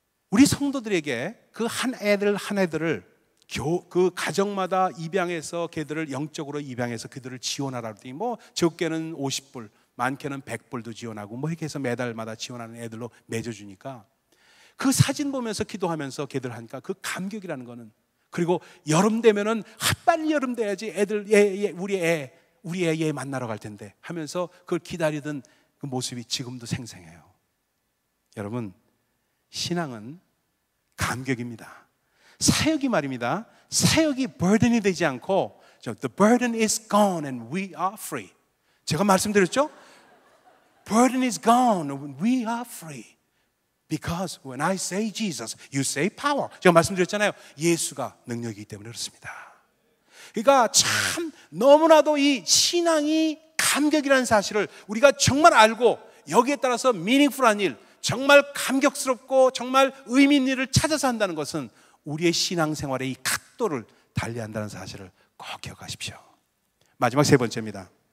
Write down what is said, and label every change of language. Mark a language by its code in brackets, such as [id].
[ko] 우리 성도들에게 그 한 애들을 그 가정마다 입양해서 걔들을 영적으로 입양해서 그들을 지원하라 그랬더니 뭐 적게는 50불, 많게는 100불도 지원하고 뭐 이렇게 해서 매달마다 지원하는 애들로 맺어주니까 그 사진 보면서 기도하면서 걔들 하니까 그 감격이라는 거는, 그리고 여름 되면은 빨리 여름 돼야지 애들 우리 애 얘 만나러 갈 텐데 하면서 그걸 기다리던 그 모습이 지금도 생생해요. 여러분, 신앙은 감격입니다. 사역이 말입니다. 사역이 burden이 되지 않고 [en] The burden is gone and we are free. [ko] 제가 말씀드렸죠? [en] Burden is gone and we are free. Because when I say Jesus, you say power. [ko] 제가 말씀드렸잖아요. 예수가 능력이기 때문에 그렇습니다. 그러니까 참 너무나도 이 신앙이 감격이라는 사실을 우리가 정말 알고 여기에 따라서 meaningful한 일, 정말 감격스럽고 정말 의미 있는 일을 찾아서 한다는 것은 우리의 신앙생활의 이 각도를 달리한다는 사실을 꼭 기억하십시오. 마지막 세 번째입니다.